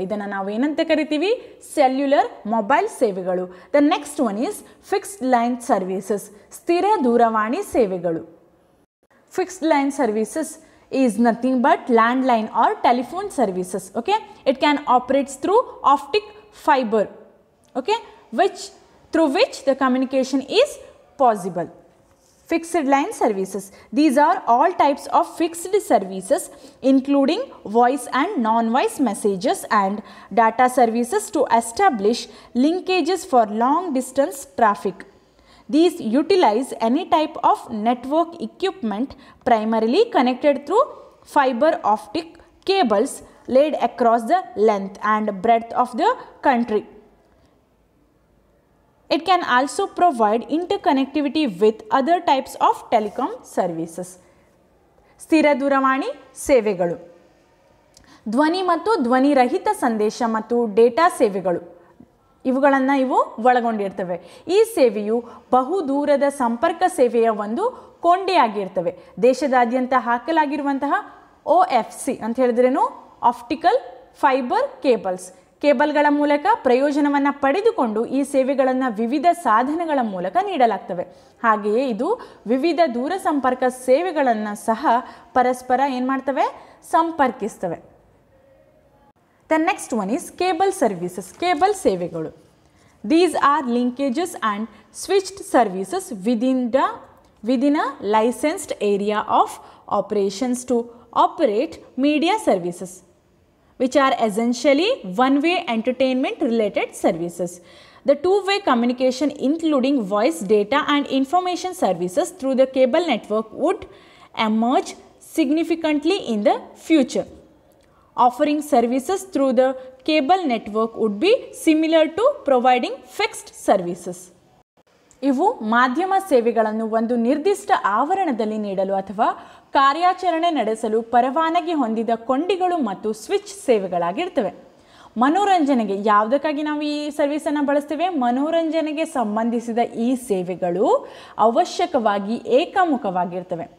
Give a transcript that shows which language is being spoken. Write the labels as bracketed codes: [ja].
[kn] ಇದನ್ನು ನಾವು ಏನಂತ ಕರಿತೀವಿ? ಸೆಲ್ಯುಲರ್ ಮೊಬೈಲ್ ಸೇವೆಗಳು. [en] the next one is fixed line services, [kn] ಸ್ಥಿರ ದೂರವಾಣಿ ಸೇವೆಗಳು. [en] Fixed line services is nothing but landline or telephone services. Okay, it can operate through optic fiber, okay, through which the communication is possible. Fixed line services, these are all types of fixed services including voice and non-voice messages and data services to establish linkages for long distance traffic. These utilize any type of network equipment primarily connected through fiber optic cables laid across the length and breadth of the country. It can also provide interconnectivity with other types of telecom services. [kn] ಸ್ಥಿರ ದೂರವಾಣಿ ಸೇವೆಗಳು, ಧ್ವನಿ ಮತ್ತು ಧ್ವನಿ ರಹಿತ ಸಂದೇಶ ಮತ್ತು data ಸೇವೆಗಳು ಇವುಗಳನ್ನು ಇವು ಒಳಗೊಂಡಿರ್ತವೆ. ಈ ಸೇವೆಯು ಬಹುದೂರದ ಸಂಪರ್ಕ ಸೇವೆಯ ಒಂದು ಕೊಂಡಿಯಾಗಿರ್ತವೆ. ದೇಶದಾದ್ಯಂತ ಹಾಕಲಾಗಿರುವಂತಹ OFC ಅಂತ ಹೇಳಿದ್ರೇನು, ಆಪ್ಟಿಕಲ್ ಫೈಬರ್ ಕೇಬಲ್ಗಳ ಮೂಲಕ ಪ್ರಯೋಜನವನ್ನು ಪಡೆದುಕೊಂಡು ಈ ಸೇವೆಗಳನ್ನು ವಿವಿಧ ಸಾಧನಗಳ ಮೂಲಕ ನೀಡಲಾಗ್ತವೆ. ಹಾಗೆಯೇ ಇದು ವಿವಿಧ ದೂರ ಸಂಪರ್ಕ ಸೇವೆಗಳನ್ನು ಸಹ ಪರಸ್ಪರ ಏನು ಮಾಡ್ತವೆ, ಸಂಪರ್ಕಿಸ್ತವೆ. [en] The next one is cable services, [kn] cable ಸೇವೆಗಳು. [en] These are linkages and switched services within a licensed area of operations to operate media services. which are essentially one-way entertainment related services. The two-way communication including voice, data and information services through the cable network would emerge significantly in the future. Offering services through the cable network would be similar to providing fixed services. [kn] ಇವು ಮಾಧ್ಯಮ ಸೇವೆಗಳನ್ನು ಒಂದು ನಿರ್ದಿಷ್ಟ ಆವರಣದಲ್ಲಿ ನೀಡಲು ಅಥವಾ ಕಾರ್ಯಾಚರಣೆ ನಡೆಸಲು ಪರವಾನಗಿ ಹೊಂದಿದ ಕೊಂಡಿಗಳು ಮತ್ತು ಸ್ವಿಚ್ ಸೇವೆಗಳಾಗಿರ್ತವೆ. ಮನೋರಂಜನೆಗೆ ಯಾವುದಕ್ಕಾಗಿ ನಾವು ಈ ಸರ್ವಿಸನ್ನು ಬಳಸ್ತೇವೆ? ಮನೋರಂಜನೆಗೆ ಸಂಬಂಧಿಸಿದ ಈ ಸೇವೆಗಳು ಅವಶ್ಯಕವಾಗಿ ಏಕಮುಖವಾಗಿರ್ತವೆ.